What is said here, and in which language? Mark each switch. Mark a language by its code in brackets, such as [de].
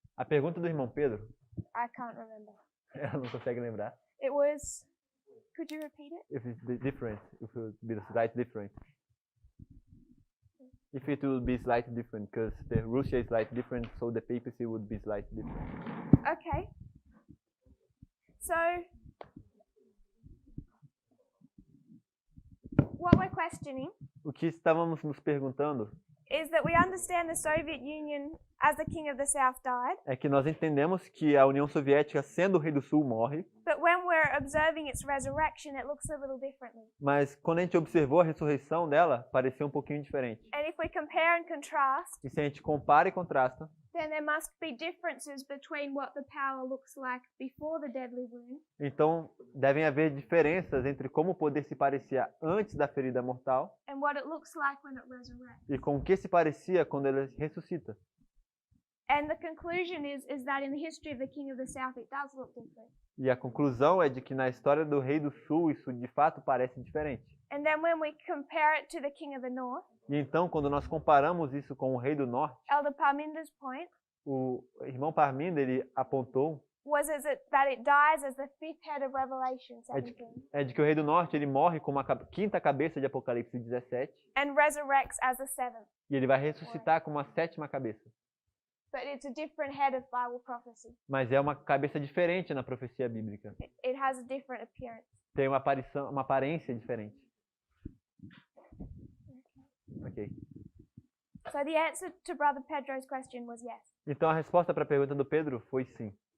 [pt] A pergunta do irmão Pedro, [en] I can't remember. [pt] ela não consegue lembrar. [en] It was, could you repeat it? If it's different, if it would be slightly different. If it would be slightly different, because the Russia is slightly different, so the papacy would be slightly different. Okay. So, what we're questioning [pt] O que estávamos nos perguntando [en] is that we understand the Soviet Union as the king of the South died, [pt] é que nós entendemos que a União Soviética, sendo o rei do Sul, morre, [en] but when we're observing its resurrection, it looks a little differently. [pt] mas quando a gente observou a ressurreição dela, parecia um pouquinho diferente. [en] And if we compare and contrast, [pt] E se a gente compara e contrasta, [en] then there must be differences between what the power looks like before the deadly wound [pt] então devem haver diferenças entre como o poder se parecia antes da ferida mortal [en] and what it looks like when it resurrects. [pt] e com o que se parecia quando ele ressuscita. [en] And the conclusion is that in the history of the king of the South, it does look different. [pt] E a conclusão é de que na história do rei do Sul isso de fato parece diferente. [en] And then when we compare it to the king of the North, [pt] E então, quando nós comparamos isso com o rei do Norte, [en] Elder Parminder's point [pt] o irmão Parminda ele apontou [en] was that it dies as the fifth head of Revelation 17 [pt] de que o rei do Norte ele morre como a quinta cabeça de Apocalipse 17 [en] and resurrects as the seventh. [pt] e ele vai ressuscitar como a sétima cabeça. [en] But it's a different head of Bible prophecy. [pt] Mas é uma cabeça diferente na profecia bíblica. [en] It has a different appearance. [pt] Tem uma aparência diferente. [en] Ok. So the answer to Brother Pedro's question was yes. [pt] Então a resposta para a pergunta do Pedro foi sim.